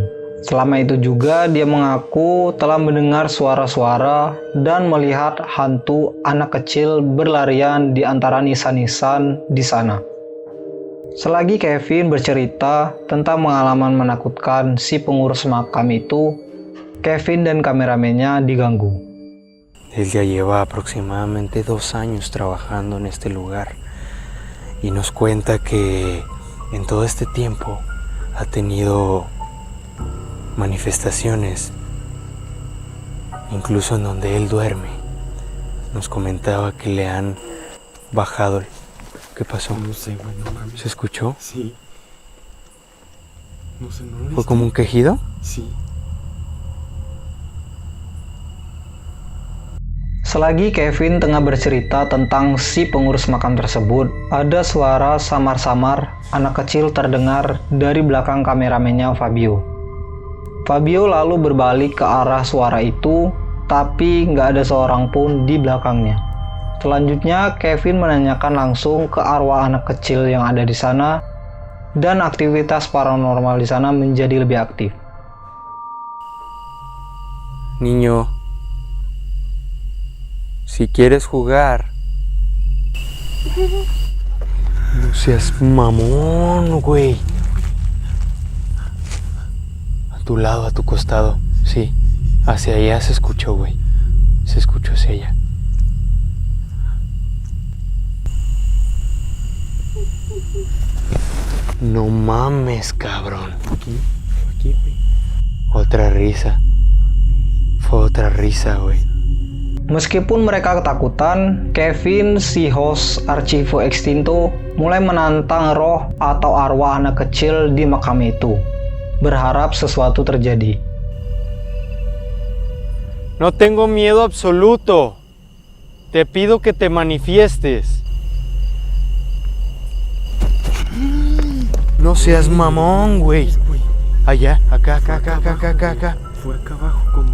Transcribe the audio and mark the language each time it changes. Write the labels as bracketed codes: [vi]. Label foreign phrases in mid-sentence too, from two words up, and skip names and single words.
[id] Selama itu juga dia mengaku telah mendengar suara-suara dan melihat hantu anak kecil berlarian di antara nisan-nisan di sana. Selagi Kevin bercerita tentang pengalaman menakutkan si pengurus makam itu, Kevin dan kameramennya diganggu. [es] Él ya lleva aproximadamente 2 años trabajando en este lugar y nos cuenta que en todo este tiempo ha tenido manifestaciones, incluso en donde él duerme. Nos comentaba que le han bajado. ¿Qué pasó? No sé, güey, no mames. ¿Se escuchó? Sí. No sé, no lo ¿Fue como un quejido? Sí. [id] Selagi Kevin tengah bercerita tentang si pengurus makam tersebut, ada suara samar-samar anak kecil terdengar dari belakang kameramennya Fabio. Fabio lalu berbalik ke arah suara itu, tapi nggak ada seorang pun di belakangnya. Selanjutnya, Kevin menanyakan langsung ke arwah anak kecil yang ada di sana, dan aktivitas paranormal di sana menjadi lebih aktif. [es] Niño, si quieres jugar, no seas mamón, güey. A tu lado, a tu costado, sí. Hacia allá se escuchó, güey. Se escuchó hacia allá. No mames, cabrón. Aquí, güey. Otra risa. Fue otra risa, güey. [id] Meskipun mereka ketakutan, Kevin, si host Archivo Extinto, mulai menantang roh atau arwah anak kecil di makam itu, berharap sesuatu terjadi. [es] No tengo miedo absoluto. Te pido que te manifiestes. No seas mamón, güey. Allá, acá. Fue acá abajo como...